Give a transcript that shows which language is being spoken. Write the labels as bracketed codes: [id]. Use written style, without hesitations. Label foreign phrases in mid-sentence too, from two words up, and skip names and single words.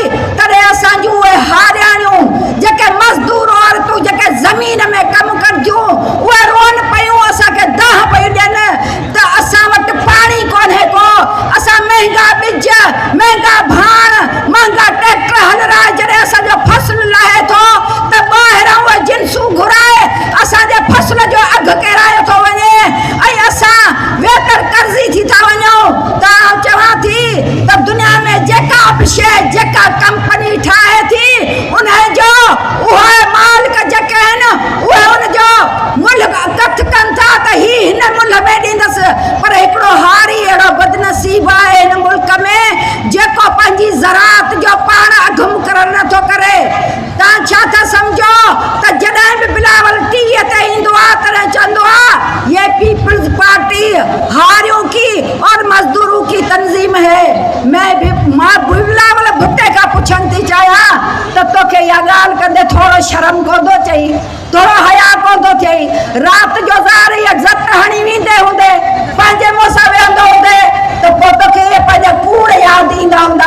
[sd] तॾहिं असां जूं उहे हारियाणियूं जेके मज़दूर औरतूं जेके ज़मीन में कमु कंदियूं, उहे रोअनि पियूं, असांखे दाह पियूं ॾियनि त असां वटि पाणी कोन्हे को, असां महांगा ॿिज, महांगा भाण, महांगा ट्रैक्टर हल रहा है, जॾहिं असांजो फसल लहे थो त ॿाहिरां उहे जिन्सूं घुराए असांजे फसल जो अघु किरायो थो वञे ऐं असां वेतर कर्ज़ी थी था वञूं। त चवां थी त दुनिया में जेका बि शइ जेका कंपनी ठाहे थी उन जो उहे मालिक जेके आहिनि उहे उनजो मुल्ह कथ कनि था त ही हिन मुल्ह में ॾींदसि, पर हिकिड़ो हारी अहिड़ो बदनसीब आहे हिन मुल्क में जेको पंहिंजी ज़राअत जो पाण अघु मुक़ररु नथो करे। तव्हां छा था सम्झो त जॾहिं बि बिलावल टीवीअ ते ईंदो आहे तॾहिं चवंदो आहे [ur] یہ پیپلز پارٹی ہاریوں کی اور مزدوروں کی تنظیم ہے. [sd] मां बिलावल भुट्टे खां पुछण थी चाहियां त तोखे इहा ॻाल्हि कंदे थोरो शर्म कोन थो चई, थोरो हया कोन थो थिए? राति जो ज़ार इज़त हणी वेंदे हूंदे पंहिंजे मुंहं सां वेहंदो हूंदे त पोइ तोखे पंहिंजा कूड़ यादि ईंदा हूंदा।